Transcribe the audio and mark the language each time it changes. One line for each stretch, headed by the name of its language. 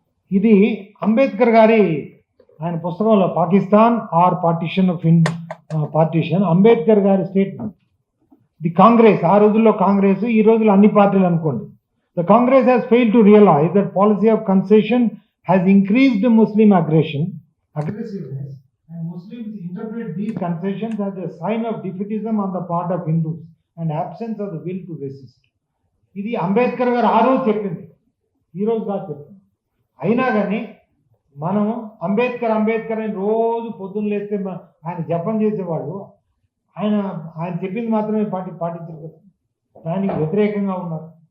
Telugu: ఇది అంబేద్కర్ గారి ఆయన పుస్తకంలో Pakistan are partition of partition, Ambedkar గారి స్టేట్మెంట్. ది కాంగ్రెస్, ఆ రోజుల్లో కాంగ్రెస్, ఈ రోజుల్లో అన్ని పార్టీలు అనుకోండి,
English: The Congress has failed to realize that policy of concession has increased Muslim aggressiveness, and Muslims interpret these concessions as a sign of defeatism on the part of Hindus and absence of the will to resist.
Telugu: ఇది అంబేద్కర్ గారు ఆ రోజు చెప్పింది, ఈ రోజు కాదు చెప్పింది. అయినా కానీ మనం అంబేద్కర్ అని రోజు పొద్దున్న లేస్తే ఆయన జపం చేసేవాళ్ళు, ఆయన చెప్పింది మాత్రమే పాటించారు కదా, దానికి వ్యతిరేకంగా ఉన్నారు.